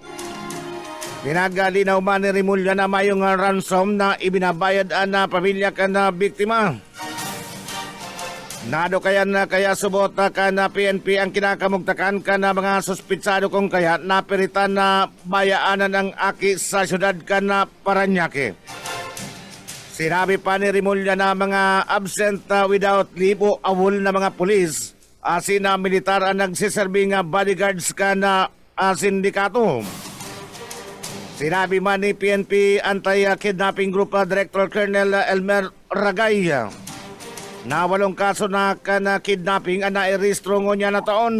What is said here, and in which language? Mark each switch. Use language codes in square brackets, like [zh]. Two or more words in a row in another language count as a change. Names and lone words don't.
[bik] Pinagalinaw man ni Rimulya na mayong ransom na ibinabayad na pamilya ka na biktima. Nado kaya subot ka na PNP ang kinakamugtakan ka na mga suspitsado kung kaya napiritan na bayaanan ang aki sa syudad ka na Parañaque. Sinabi pa ni Rimulya na mga [en] absent without leave [bik] o awol na mga pulis asin na militar ang nagsiserving bodyguards ka na sindikato. Sinabi man ni PNP Anti-Kidnapping Group Director Colonel Elmer Ragay na 8 kaso na kidnapping ang nairehistro niya na taon.